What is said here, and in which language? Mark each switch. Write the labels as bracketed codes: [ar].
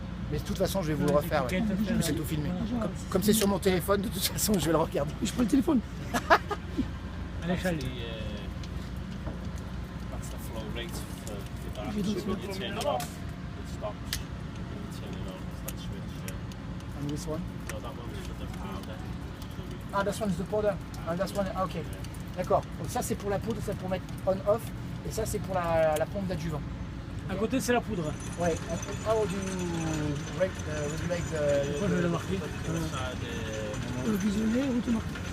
[fr] Mais de toute façon, je vais vous le refaire. Ouais. Je me suis tout filmé. Comme c'est sur mon téléphone, de toute façon, je vais le regarder. Je prends le téléphone. [en] actually that's the flow rate for that. So when you turn it off, it stops. When you turn it on, it's that switch. And this one? No, that one's for the powder. Ah, this one is the powder. Ah, this one, ah, ok. [fr] D'accord. Donc ça, c'est pour la poudre, ça pour mettre on-off. Et ça, c'est pour la pompe d'adjuvant. À côté, c'est la poudre. Ouais. [en] How do you regulate the... [fr] Moi, je vais le marquer. Visionnaire ou te marquer.